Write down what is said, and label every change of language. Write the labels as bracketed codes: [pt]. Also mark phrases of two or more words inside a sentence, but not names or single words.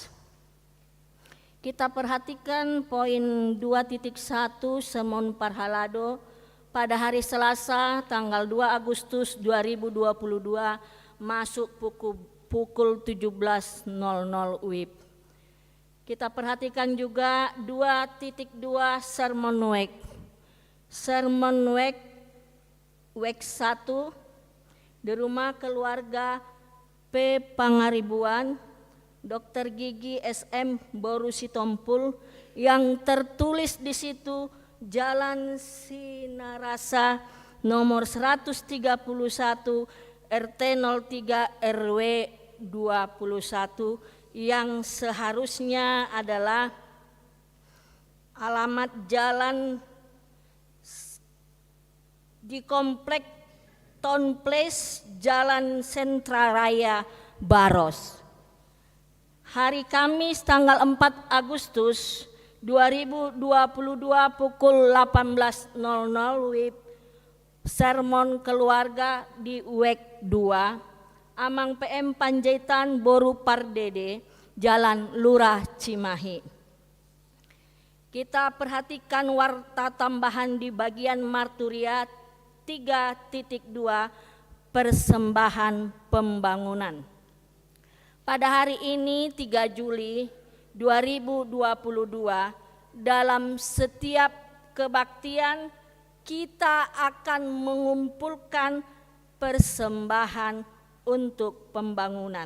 [id] Kita perhatikan poin 2.1 Sermon Parhalado pada hari Selasa tanggal 2 Agustus 2022 masuk pukul 17.00 WIB. Kita perhatikan juga 2.2 Sermon WEK. Sermon WEK 1 di rumah keluarga P. Pangaribuan, Dr. Gigi SM Boru Sitompul, yang tertulis di situ Jalan Sinarasa nomor 131 RT 03 RW 21 yang seharusnya adalah alamat jalan di Komplek Town Place, Jalan Sentra Raya, Baros. Hari Kamis tanggal 4 Agustus 2022 pukul 18.00 WIB, sermon keluarga di WEK 2, Amang PM Panjaitan Boru Pardede, Jalan Lurah Cimahi. Kita perhatikan warta tambahan di bagian marturia 3.2 persembahan pembangunan. Pada hari ini 3 Juli 2022 dalam setiap kebaktian kita akan mengumpulkan persembahan untuk pembangunan.